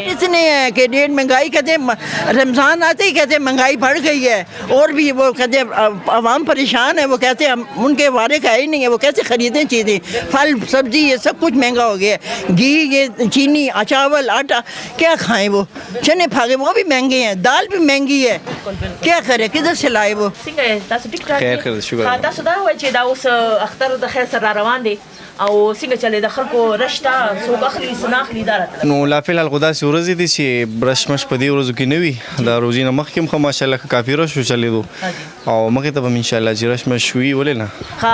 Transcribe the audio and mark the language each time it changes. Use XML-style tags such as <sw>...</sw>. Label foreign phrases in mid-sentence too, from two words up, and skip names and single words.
<ur>اتنے ہیں کہ ریٹ مہنگائی کہتے ہیں، رمضان آتے ہی کہتے ہیں مہنگائی بڑھ گئی ہے، اور بھی وہ کہتے ہیں عوام پریشان ہے، وہ کہتے ہیں ان کے وارے کا ہی نہیں ہے، وہ کیسے خریدیں چیزیں، پھل سبزی یہ سب کچھ مہنگا ہو گیا ہے، گھی، یہ چینی، چاول، آٹا کیا کھائیں، وہ چنے پھاگے وہ بھی مہنگے ہیں، دال بھی مہنگی ہے، کیا کرے، کدھر سے لائے وہ.</ur> <ps>خیر شکر. تاسو دا وایي چې دا اوس اختر د خیر سره روان دی او څنګه چلے د خلکو رشته څوک اخلي څه نه اخلي دا راته؟ نو لا فی الحال خو داسې ورځې دي چې برش مش په دې ورځو کې نه وي، د روژې نه مخکې هم خو ماشاءالله کافي رش چلېدو او مخکې ته به م انشاءالله چې رش مش وي، ولې نه.</ps>